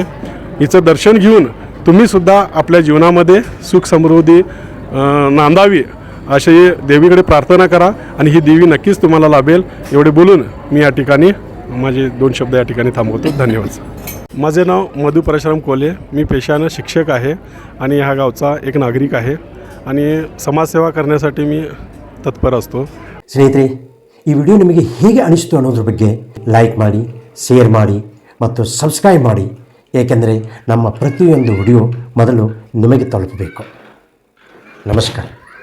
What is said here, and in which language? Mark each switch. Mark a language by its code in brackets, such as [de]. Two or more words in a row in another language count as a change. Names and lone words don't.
[mr] हिचं दर्शन घेऊन तुम्हीसुद्धा आपल्या जीवनामध्ये सुख समृद्धी नांदावी अशी देवीकडे प्रार्थना करा आणि ही देवी नक्कीच तुम्हाला लाभेल. एवढे बोलून मी या ठिकाणी माझे 2 शब्द या ठिकाणी थांबवतो. धन्यवाद. माझे नाव मधु परशुराम कोले. मी पेशानं शिक्षक आहे आणि ह्या गावचा एक नागरिक आहे आणि समाजसेवा करण्यासाठी मी तत्पर असतो. [kn] ಸ್ನೇಹಿತರೆ, ಈ ವಿಡಿಯೋ ನಿಮಗೆ ಹೇಗೆ ಅನಿಸ್ತು ಅನ್ನೋದ್ರ ಬಗ್ಗೆ ಲೈಕ್ ಮಾಡಿ, ಶೇರ್ ಮಾಡಿ ಮತ್ತು ಸಬ್ಸ್ಕ್ರೈಬ್ ಮಾಡಿ. ಏಕೆಂದರೆ ನಮ್ಮ ಪ್ರತಿಯೊಂದು ವಿಡಿಯೋ ಮೊದಲು ನಿಮಗೆ ತಲುಪಬೇಕು. ನಮಸ್ಕಾರ.